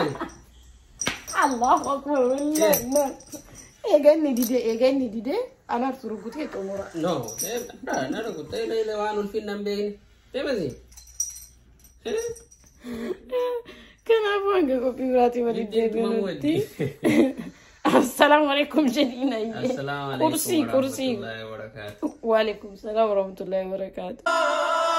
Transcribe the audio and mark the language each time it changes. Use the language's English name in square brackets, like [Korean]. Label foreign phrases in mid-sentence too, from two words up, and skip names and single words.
[Arabic] الله أكبر [Oromo] billee eeganni didee anatu rukutee xumura no na rukutee leele waan ulfinnan beekne deemasi kanaafuu hanga qophii biraatii waliif deebinutti [Arabic] السلام عليكم [Oromo] jedhiina [Arabic] السلام عليكم kursi ورحمة الله وبركاته وعليكم السلام ورحمة الله وبركاته